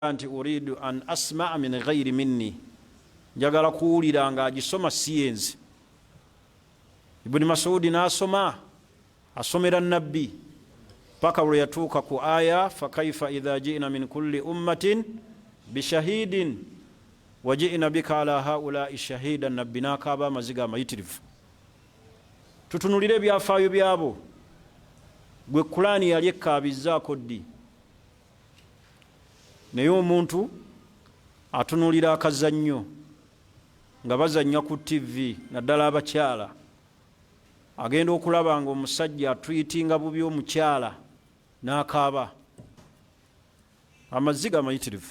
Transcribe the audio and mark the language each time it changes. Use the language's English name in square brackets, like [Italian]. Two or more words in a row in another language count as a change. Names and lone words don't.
[Arabic] أنت أريد أن أسمعه من غيري مني, [Ganda] njagala kuwulira nga agisoma siyenze. Ibn Masudi nasoma, asomera nabbi paka lwe yatuuka ku aya [Arabic] فكيف إذا جئنا من كل أمة بشهيد وجئنا بك على هؤلاء شهيدا, [Ganda] nabbi nakaba amaziga amayitirivu. Tutunulire byafaayo byabo gwe Qur'ani yali ekkabizaako ddi, naye omuntu atunulira akazannyo nga bazannya ku TV, naddala abakyala, agenda okulaba nga omusajja atwitinga bubi omukyala n'akaaba, amaziga amayitirivu.